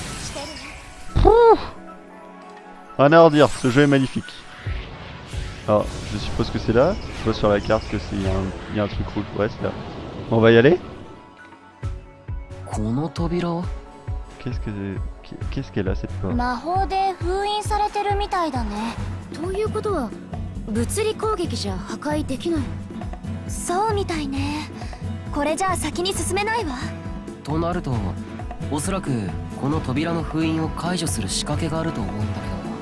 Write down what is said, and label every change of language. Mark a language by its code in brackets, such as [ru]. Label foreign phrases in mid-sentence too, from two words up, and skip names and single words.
[fr] Rien à redire, ce jeu est magnifique. Alors je suppose que c'est là. Je vois sur la carte que c'est y a un truc rouge. Ouais c'est là. On va y aller. Qu'est-ce qu'elle a cette porte? [ja] 魔法で封印されてるみたいだね。ということは物理攻撃じゃ破壊できない。そうみたいね。これじゃあ先に進めないわ。となると、おそらくこの扉の封印を解除する仕掛けがあると思うんだけど。